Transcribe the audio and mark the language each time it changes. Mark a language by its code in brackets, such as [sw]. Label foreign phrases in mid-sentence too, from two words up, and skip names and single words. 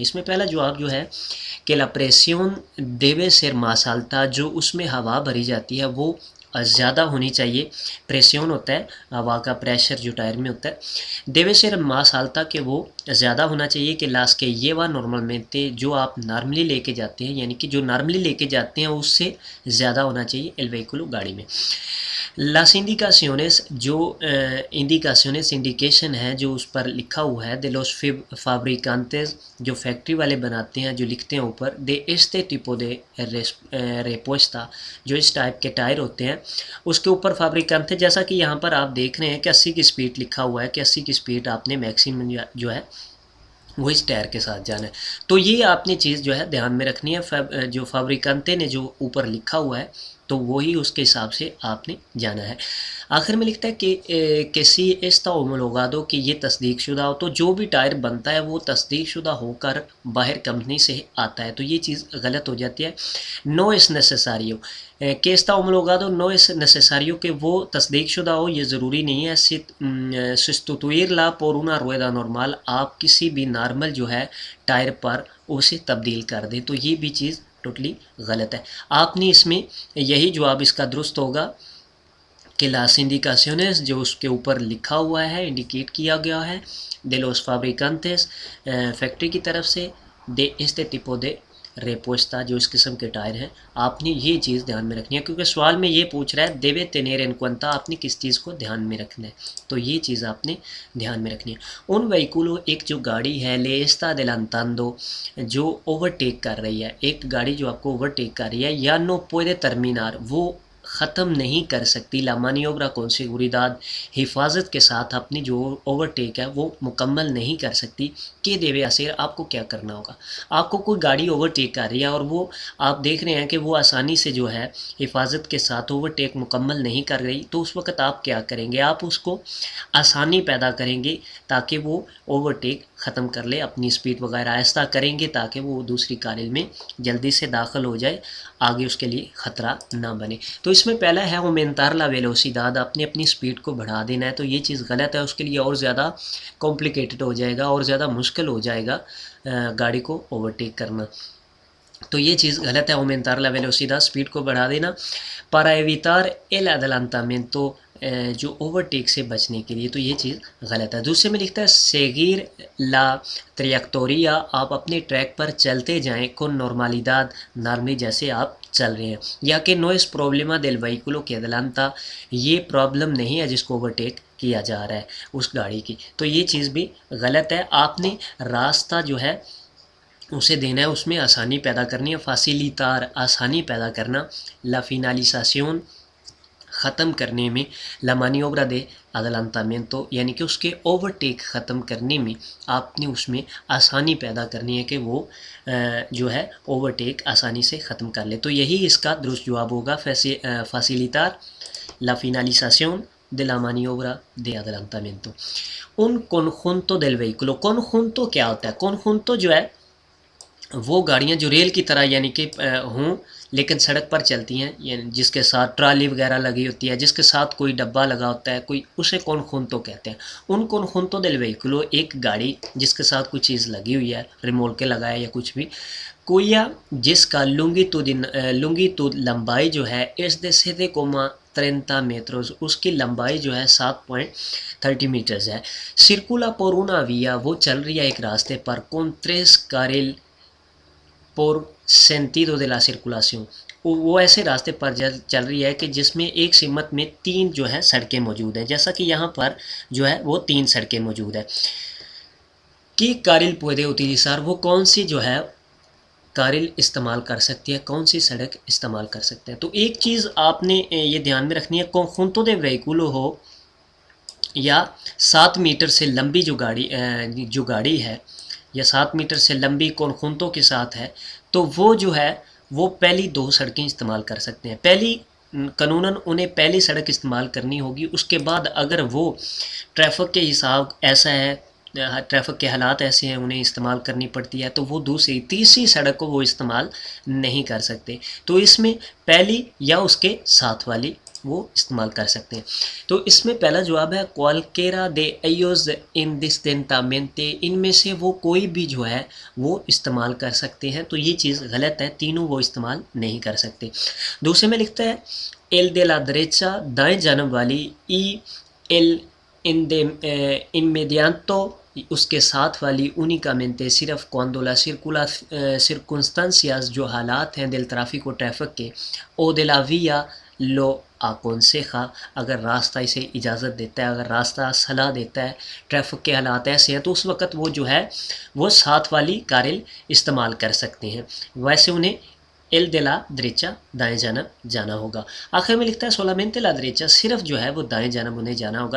[ur] اس میں پہلا جواب جو ہے کہ [es] la presión debe ser más alta [ur] جو اس میں ہوا بھری جاتی ہے وہ زیادہ ہونی چاہیے، پریسیون ہوتا ہے ہوا کا پریشر جو ٹائر میں ہوتا ہے، [es] debe ser más alta [ur] کہ وہ زیادہ ہونا چاہیے کہ لاس کے یہ وہ نارمل میں تھے جو آپ نارملی لے کے جاتے ہیں، یعنی کہ جو نارملی لے کے جاتے ہیں اس سے زیادہ ہونا چاہیے [es] el vehículo [ur] گاڑی میں۔ [es] las indicaciones [ur] جو انڈیکاسیونس انڈیکیشن ہے جو اس پر لکھا ہوا ہے [es] de los fabricantes [ur] جو فیکٹری والے بناتے ہیں، جو لکھتے ہیں اوپر [es] de este tipo de [ur] repuesta جو اس ٹائپ کے ٹائر ہوتے ہیں اس کے اوپر فابریکانتے، جیسا کہ یہاں پر آپ دیکھ رہے ہیں کہ 80 کی سپیڈ لکھا ہوا ہے کہ 80 کی سپیڈ آپ نے میکسیمم جو ہے وہ اس ٹائر کے ساتھ جانا ہے، تو یہ آپ نے چیز جو ہے دھیان میں رکھنی ہے، جو فابریکانتے نے جو اوپر لکھا ہوا ہے تو وہی اس کے حساب سے آپ نے جانا ہے۔ آخر میں لکھتا ہے کہ [es] si está homologado [ur] کہ یہ تصدیق شدہ ہو، تو جو بھی ٹائر بنتا ہے وہ تصدیق شدہ ہو کر باہر کمپنی سے آتا ہے، تو یہ چیز غلط ہو جاتی ہے۔ [es] no es necesario [ur] کہ [es] esté homologado no es necesario [ur] کہ وہ تصدیق شدہ ہو، یہ ضروری نہیں ہے۔ [es] sustituirla por una rueda normal، [ur] آپ کسی بھی نارمل جو ہے ٹائر پر اسے تبدیل کر دیں، تو یہ بھی چیز ٹوٹلی غلط ہے۔ آپ نے اس میں یہی جواب اس کا درست ہوگا کہ [es] las indicaciones [ur] جو اس کے اوپر لکھا ہوا ہے، انڈیکیٹ کیا گیا ہے، [es] de los fabricantes [ur] فیکٹری کی طرف سے، [es] de este tipo de repuesta [ur] جو اس قسم کے ٹائر ہیں، آپ نے یہ چیز دھیان میں رکھنی ہے، کیونکہ سوال میں یہ پوچھ رہا ہے [es] debe tener en cuenta، [ur] آپ نے کس چیز کو دھیان میں رکھنا ہے، تو یہ چیز آپ نے دھیان میں رکھنی ہے۔ [es] un vehículo [ur] ایک جو گاڑی ہے [es] le está adelantando [ur] جو اوورٹیک کر رہی ہے، ایک گاڑی جو آپ کو اوورٹیک کر رہی ہے، یا [es] no puede terminar [ur] وہ ختم نہیں کر سکتی [es] la maniobra con seguridad [ur] حفاظت کے ساتھ اپنی جو اوورٹیک ہے وہ مکمل نہیں کر سکتی، کہ [es] debe hacer [ur] آپ کو کیا کرنا ہوگا۔ آپ کو کوئی گاڑی اوورٹیک کر رہی ہے اور وہ آپ دیکھ رہے ہیں کہ وہ آسانی سے جو ہے حفاظت کے ساتھ اوورٹیک مکمل نہیں کر رہی، تو اس وقت آپ کیا کریں گے؟ آپ اس کو آسانی پیدا کریں گے تاکہ وہ اوورٹیک ختم کر لے، اپنی سپیڈ وغیرہ آہستہ کریں گے تاکہ وہ دوسری کارل میں جلدی سے داخل ہو جائے، آگے اس کے لیے خطرہ نہ بنے۔ تو اس میں پہلا ہے [es] aumentar la velocidad، [ur] آپ نے اپنی سپیڈ کو بڑھا دینا ہے، تو یہ چیز غلط ہے، اس کے لیے اور زیادہ کمپلیکیٹڈ ہو جائے گا اور زیادہ مشکل ہو جائے گا گاڑی کو اوورٹیک کرنا، تو یہ چیز غلط ہے۔ [es] aumentar la velocidad [ur] سپیڈ کو بڑھا دینا، [es] para evitar el adelantamiento [ur] جو اوورٹیک سے بچنے کے لیے، تو یہ چیز غلط ہے۔ دوسرے میں لکھتا ہے [es] seguir la trayectoria، [ur] آپ اپنے ٹریک پر چلتے جائیں [es] con normalidad [ur] نارملی جیسے آپ چل رہے ہیں، یا کہ [es] no es problema del vehículo que adelanta [ur] یہ پرابلم نہیں ہے جس کو اوورٹیک کیا جا رہا ہے اس گاڑی کی، تو یہ چیز بھی غلط ہے۔ آپ نے راستہ جو ہے اسے دینا ہے، اس میں آسانی پیدا کرنی ہے، فاسیلیتار آسانی پیدا کرنا، [es] la finalización [ur] ختم کرنے میں، [es] la maniobra de adelantamiento [ur] یعنی کہ اس کے اوورٹیک ختم کرنے میں آپ نے اس میں آسانی پیدا کرنی ہے کہ وہ جو ہے اوورٹیک آسانی سے ختم کر لے، تو یہی اس کا درست جواب ہوگا، [es] facilitar la finalización de la maniobra de adelantamiento۔ un conjunto del vehículo، conjunto [ur] کیا ہوتا ہے؟ conjunto جو ہے وہ گاڑیاں جو ریل کی طرح یعنی کہ ہوں لیکن سڑک پر چلتی ہیں، یعنی جس کے ساتھ ٹرالی وغیرہ لگی ہوتی ہے، جس کے ساتھ کوئی ڈبہ لگا ہوتا ہے کوئی، اسے conjunto کہتے ہیں۔ [es] un conjunto del vehículo [ur] ایک گاڑی جس کے ساتھ کوئی چیز لگی ہوئی ہے، ریمولکے لگا ہے یا کچھ بھی، کویا جس کا لونگیٹوڈ لمبائی جو ہے [es] es de [ur] 7,30 میٹرز، اس کی لمبائی جو ہے 7.30 میٹرز ہے۔ [es] circula por una vía [ur] وہ چل رہی ہے ایک راستے پر [es] con 3 carril por sentido de la circulación، [ur] وہ ایسے راستے پر چل رہی ہے کہ جس میں ایک سمت میں 3 جو ہے سڑکیں موجود ہیں، جیسا کہ یہاں پر جو ہے وہ 3 سڑکیں موجود ہیں۔ [es] qué carril puede utilizar [ur] وہ کون سی جو ہے کارل استعمال کر سکتی ہے، کون سی سڑک استعمال کر سکتے ہیں، تو ایک چیز آپ نے یہ دھیان میں رکھنی ہے، [es] conjunto de vehículo ہو [ur] یا 7 میٹر سے لمبی جو گاڑی ہے یا 7 میٹر سے لمبی conjunto کے ساتھ ہے، تو وہ جو ہے وہ پہلی 2 سڑکیں استعمال کر سکتے ہیں، پہلی قانوناً انہیں پہلی سڑک استعمال کرنی ہوگی، اس کے بعد اگر وہ ٹریفک کے حساب ایسا ہے، ٹریفک کے حالات ایسے ہیں انہیں استعمال کرنی پڑتی ہے، تو وہ تیسری سڑک کو وہ استعمال نہیں کر سکتے، تو اس میں پہلی یا اس کے ساتھ والی وہ استعمال کر سکتے ہیں۔ تو اس میں پہلا جواب ہے [es] cualquiera de ellos indistintamente، [ur] ان میں سے وہ کوئی بھی جو ہے وہ استعمال کر سکتے ہیں، تو یہ چیز غلط ہے، تینوں وہ استعمال نہیں کر سکتے۔ دوسرے میں لکھتا ہے [es] el de la derecha [ur] دائیں جانب والی [es] y el inmediato [ur] اس کے ساتھ والی únicamente صرف [es] cuando las circunstancias [ur] جو حالات ہیں [es] del tráfico [ur] ٹریفک کے [es] o de la vía lo aconseja [ur] اگر راستہ اسے اجازت دیتا ہے، اگر راستہ صلاح دیتا ہے، ٹریفک کے حالات ایسے ہیں، تو اس وقت وہ جو ہے وہ ساتھ والی کارل استعمال کر سکتے ہیں، ویسے انہیں [es] el de la derecha [ur] دائیں جانب جانا ہوگا. آخر میں لکھتا ہے [es] solamente la derecha [ur] صرف جو ہے وہ دائیں جانب انہیں جانا ہوگا.